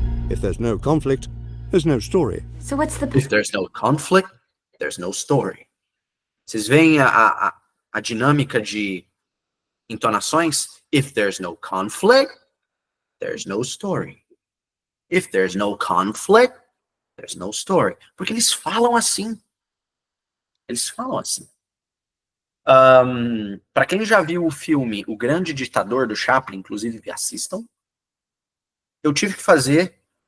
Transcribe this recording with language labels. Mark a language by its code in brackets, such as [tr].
[en] If there's no conflict, there's no story. So what's the... If there's no conflict, there's no story. [pt] Vocês veem a dinâmica de entonações? [en] If there's no conflict, there's no story. If there's no conflict, there's no story. [pt] Porque eles falam assim. Eles falam assim. Para quem já viu o filme O Grande Ditador do Chaplin, inclusive assistam, eu tive que fazer